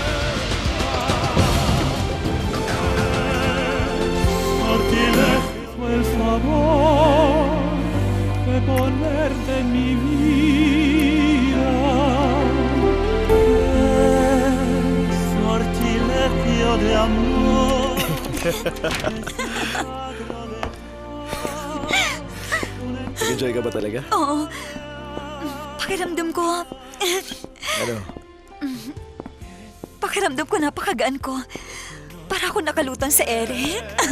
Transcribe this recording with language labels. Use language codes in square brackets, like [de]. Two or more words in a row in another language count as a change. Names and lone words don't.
[es] Sortilegio fue el favor de ponerte en mi vida. El sortilegio de amor. [tl] Nag-enjoy ka ba talaga? Oo. Pakiramdam ko, Ano? pakiramdam ko napakagaan ko. Para ako nakalutang sa ere.